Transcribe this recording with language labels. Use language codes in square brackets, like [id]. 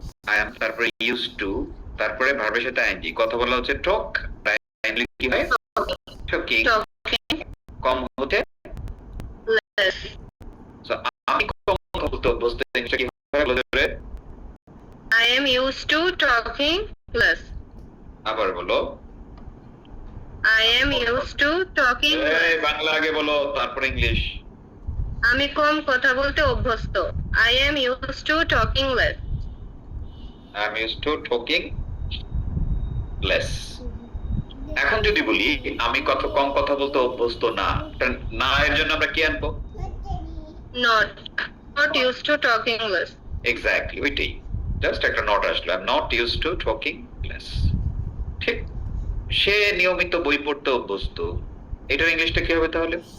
[en] I am, [bn] তারপরে [en] use to, [bn] তারপরে ভার্বের সাথে আইএনজি। কথা বলা হচ্ছে টক, আইএনজি কি হয়? [en] Talking. [bn] কম হতে [en] Less. [bn] সো আমি কম কথা বলতে অভ্যস্ত, জিনিসটা কি হয়? [en] I am used to talking less. [bn] আবার বলো। [en] I am used to talking এই less. [bn] বাংলা আগে বলো, তারপর ইংলিশ। আমি কম কথা বলতে অভ্যস্ত। [en] I am used to talking less. I am used to talking less. [bn] এখন যদি বলি আমি কম কথা বলতে অভ্যস্ত না, না এর জন্য আমরা কি আনবো? [en] Not used to talking less. Exactly [bn] ওইটাই, জাস্ট একটা নট আসলো, [en] I am not used to talking less. [bn] ঠিক, সে নিয়মিত বই পড়তে অভ্যস্ত, এটার ইংলিশটা কি হবে তাহলে?